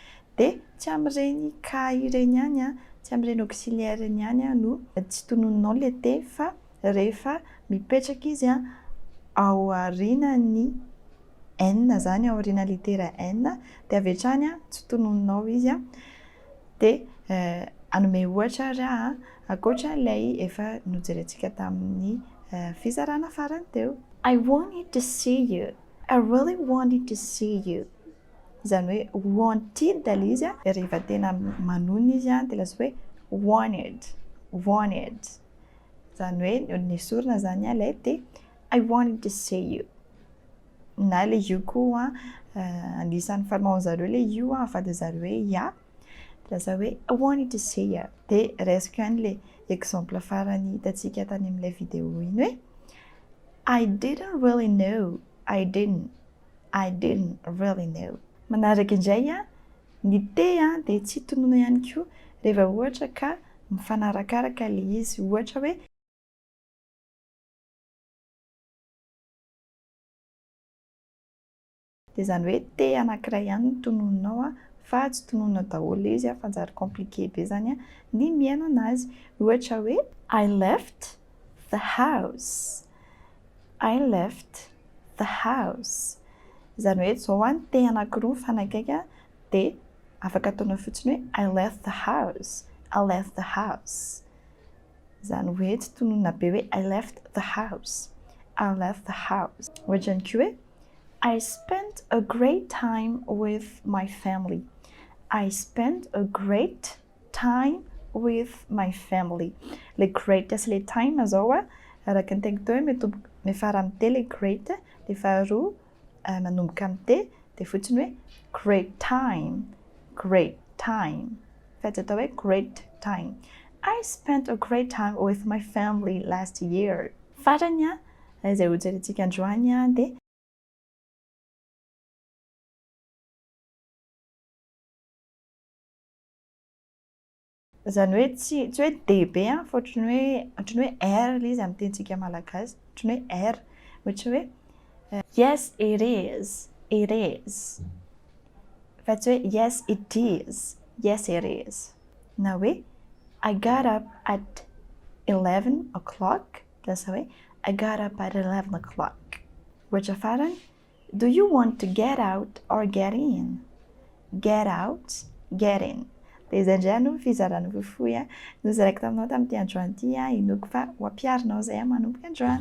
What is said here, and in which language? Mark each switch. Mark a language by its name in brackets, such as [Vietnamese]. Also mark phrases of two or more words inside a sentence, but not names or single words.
[Malagasy] Dia tsy amin'ireny cas ireny ihany a, tsy amin'ireny auxiliaire ireny ihany a no tsy tononinao ilay T fa rehefa mipetraka izy a ao aorianan'ny N zany, ao aorianan'ny litera N dia avy hatrany a tsy tononinao izy a. Dia hanome ohatra raha ankoatran'ilay efa nojerentsika tamin'ny fizarana farany teo. [English] I wanted to see you. I really wanted to see you. [Malagasy] Zany hoe wanted ilay izy a, rehefa tena manonona izy a dia lasa hoe wanted, wanted. Zany hoe nesorina zany a ilay T. [English] I wanted to see you. [Malagasy] Na ilay you koa anisan'ny fanaon'zareo ilay you a afahan'zareo hoe ya. Lasa hoe [English] I wanted to see you. [Malagasy] Dia raisiko ihany ilay exemple farany hitantsika tany amin'ilay vidéo iny hoe [English] I didn't really know. I didn't really know. [Malagasy] Manaraka indray a, ny T a dia tsy tonoina ihany koa rehefa ohatra ka mifanarakaraka ilay izy. Ohatra hoe dia zany hoe T anankiray ihany no tononinao a, fa tsy tononina daholo ilay izy a, fa manjary compliqué be zany a ny miaino anazy. Ohatra hoe [English] I left the house. I left the house. [Malagasy] Zany hoe zao a ny T anankiroa mifanakaiky dia afaka ataonao fotsiny hoe [English] I left the house. I left the house. [Malagasy] Zany hoe tsy tononina be hoe [English] I left the house. I left the house. [Malagasy] Ohatra ihany koa hoe [English] I spent a great time with my family. I spent a great time with my family. [Malagasy] Le great sy le time zao a, araka ny tegna tao hoe mifara amin'ny T le great, dia faharoa manomboka amin'ny T dia fotsiny hoe [English] great time, great time. [Malagasy] Fa tsy atao hoe [English] great time. I spent a great time with my family last year. [Malagasy] Farany a, izay hojerentsika androany a dia zany hoe tsy hoe D be a, fa ohatry ny hoe R ilay izy amin'ny tenintsika malagasy, ohatry ny hoe R. Ohatra hoe [English] yes it is, it is. [Malagasy] Fa tsy hoe [English] yes it is, yes it is. [Malagasy] Na hoe [English] I got up at 11 o'clock. [Malagasy] Lasa hoe [English] I got up at 11 o'clock. [Malagasy] Ohatra farany, [English] do you want to get out or get in? Get out, get in. [Malagasy] Dia izay indray no fizarana fohifohy a nozaraiko taminao tamin'ity androany ity a, hinoko fa ho ampiarinao izay manomboka androany.